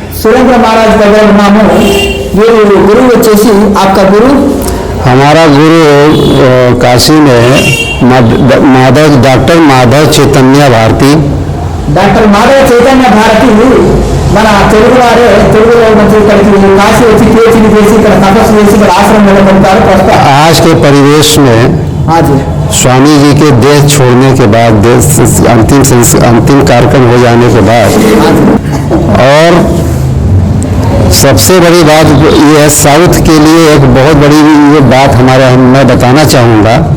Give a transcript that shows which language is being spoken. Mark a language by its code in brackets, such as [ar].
[hi] सुरेंद्र महाराज का नाम ये गुरु వచ్చేసి आपका गुरु? हमारा गुरु काशी में डॉक्टर माधव चैतन्य भारती. [te] डॉक्टर माधव चैतन्य भारती మన తెలుగు వారే తెలుగులో నుంచి ఇక్కడికి కాశీ వచ్చి పీహెచ్డీ చేసి ఇక్కడ తపస్సు చేసి ఇక్కడ ఆశ్రమం నెలకొల్పారు. [hi] आज के परिवेश में हाँ जी स्वामी जी के देह छोड़ने के बाद अंतिम कार्यक्रम हो जाने के बाद और सबसे बड़ी बात ये है, साउथ के लिए एक बहुत बड़ी ये बात मैं बताना चाहूँगा.